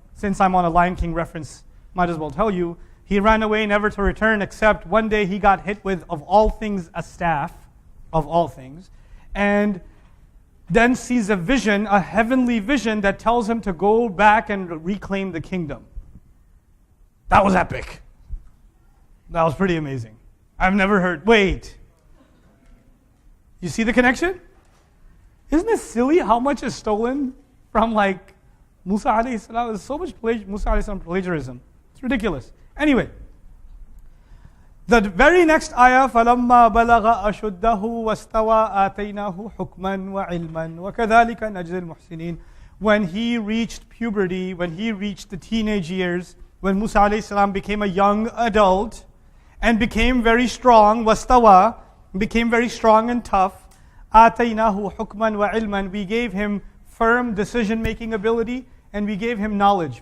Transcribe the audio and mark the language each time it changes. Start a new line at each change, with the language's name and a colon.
English: Since I'm on a Lion King reference, might as well tell you, he ran away never to return, except one day he got hit with, of all things, a staff, of all things, and then sees a vision, a heavenly vision that tells him to go back and reclaim the kingdom. That was epic. That was pretty amazing. I've never heard, wait. You see the connection? Isn't it silly how much is stolen from like Musa A.S? There's so much Musa A.S. plagiarism. It's ridiculous.
Arabic: Anyway, the very next ayah, فَلَمَّا بَلَغَ أَشُدَّهُ وَاسْتَوَى آتَيْنَاهُ حُكْمًا وَعِلْمًا وَكَذَلِكَ نَجْزِي الْمُحْسِنِينَ.
English: When he reached puberty, when he reached the teenage years, when Musa A.S. became a young adult and became very strong,
Arabic: وَاسْتَوَى,
English: became very strong and tough,
Arabic: آتَيْنَاهُ حُكْمًا وَعِلْمًا,
English: we gave him firm decision-making ability and we gave him knowledge.